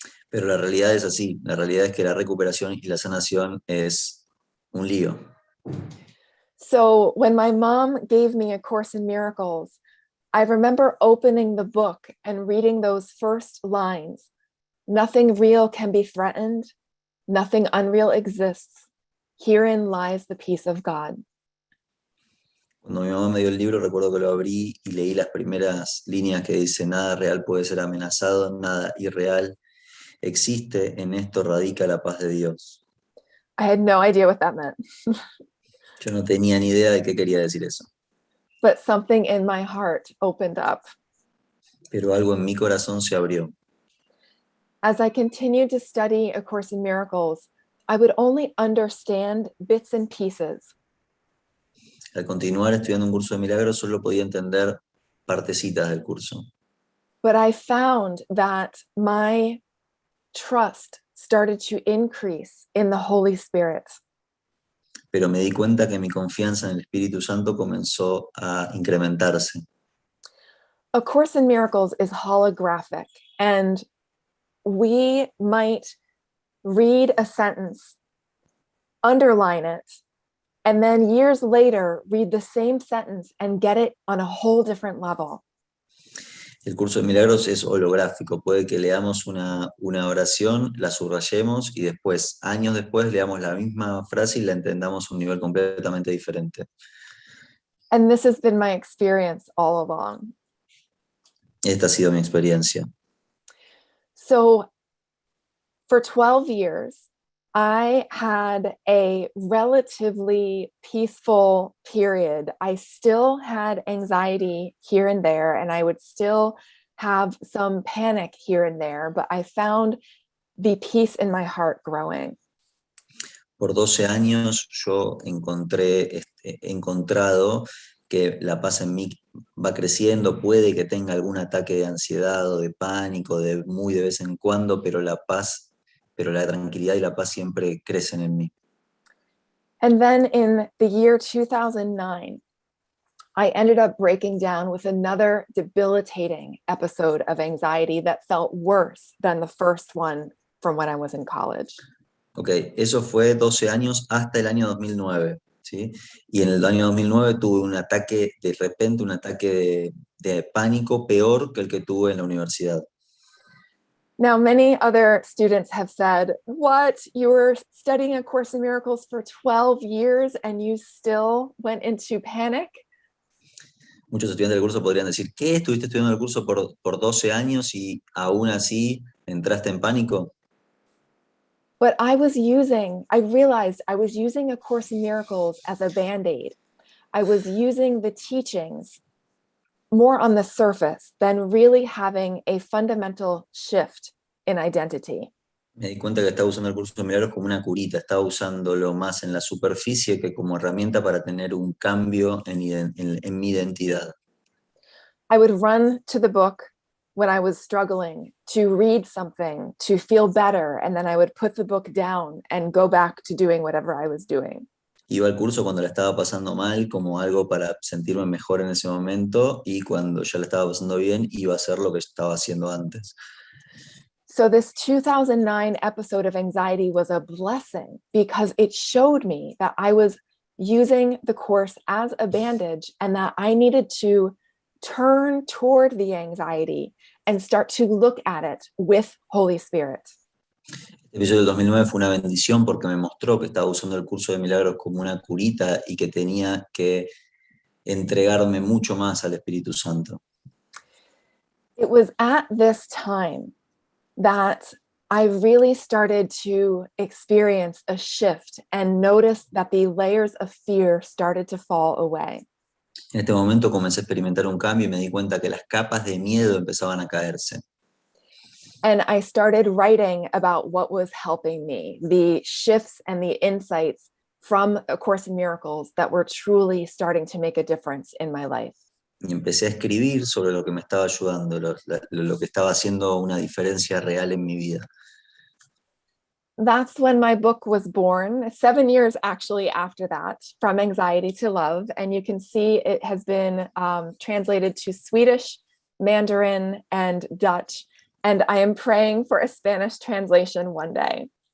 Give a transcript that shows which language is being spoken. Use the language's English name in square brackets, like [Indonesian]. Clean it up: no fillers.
[Spanish] Pero la realidad es así. La realidad es que la recuperación y la sanación es un lío. [English] So when my mom gave me A Course in Miracles, I remember opening the book and reading those first lines. Nothing real can be threatened. Nothing unreal exists. Herein lies the peace of God. [Spanish] Cuando mi mamá me dio el libro, recuerdo que lo abrí y leí las primeras líneas que dice: nada real puede ser amenazado, nada irreal existe, en esto radica la paz de Dios. [English] I had no idea what that meant. [Spanish] Yo no tenía ni idea de qué quería decir eso. [English] But something in my heart opened up. [Spanish] Pero algo en mi corazón se abrió. [English] As I continued to study A Course in Miracles, I would only understand bits and pieces. [Spanish] Al continuar estudiando un curso de milagros, solo podía entender partecitas del curso. [English] But I found that my trust started to increase in the Holy Spirit. [Spanish] Pero me di cuenta que mi confianza en el Espíritu Santo comenzó a incrementarse. [English] A Course in Miracles is holographic, and we might read a sentence, underline it, and then years later read the same sentence and get it on a whole different level. [Spanish] El curso de milagros es holográfico. Puede que leamos una oración, la subrayemos y después, años después, leamos la misma frase y la entendamos a un nivel completamente diferente. [English] And this has been my experience all along. [Spanish] Esta ha sido mi experiencia. [English] So for 12 years, I had a relatively peaceful period. I still had anxiety here and there, and I would still have some panic here and there, but I found the peace in my heart growing. [Spanish] Por 12 años yo he encontrado que la paz en mí va creciendo, puede que tenga algún ataque de ansiedad o de pánico muy de vez en cuando, pero la tranquilidad y la paz siempre crecen en mí. [English] And then in the year 2009, I ended up breaking down with another debilitating episode of anxiety that felt worse than the first one from when I was in college. [Spanish] Ok, eso fue 12 años hasta el año 2009, ¿sí? Y en el año 2009 tuve un ataque, de repente un ataque de pánico peor que el que tuve en la universidad. [English] Now, many other students have said, what, you were studying A Course in Miracles for 12 years and you still went into panic? [Spanish] Muchos estudiantes del curso podrían decir, ¿qué? ¿Estuviste estudiando el curso por 12 años y aún así entraste en pánico? [English] But I realized I was using A Course in Miracles as a Band-Aid. I was using the teachings more on the surface than really having a fundamental shift in identity. [Spanish] Me di cuenta que estaba usando el curso de milagros como una curita, estaba usándolo más en la superficie que como herramienta para tener un cambio en mi identidad. [English] I would run to the book when I was struggling to read something, to feel better, and then I would put the book down and go back to doing whatever I was doing. [Spanish] Iba al curso cuando la estaba pasando mal, como algo para sentirme mejor en ese momento, y cuando ya la estaba pasando bien, iba a hacer lo que estaba haciendo antes. [English] So this 2009 episode of anxiety was a blessing because it showed me that I was using the course as a bandage and that I needed to turn toward the anxiety and start to look at it with Holy Spirit. [Spanish] El episodio del 2009 fue una bendición porque me mostró que estaba usando el curso de milagros como una curita y que tenía que entregarme mucho más al Espíritu Santo. [English] It was at this time that I really started to experience a shift and notice that the layers of fear started to fall away. [Spanish] En este momento comencé a experimentar un cambio y me di cuenta que las capas de miedo empezaban a caerse. [English] And I started writing about what was helping me, the shifts and the insights from A Course in Miracles that were truly starting to make a difference in my life. [Spanish] Y empecé a escribir sobre lo que me estaba ayudando, lo que estaba haciendo una diferencia real en mi vida. [English] That's when my book was born, 7 years actually after that, From Anxiety to Love. And you can see it has been translated to Swedish, Mandarin, and Dutch. And I am praying for a Spanish translation one day.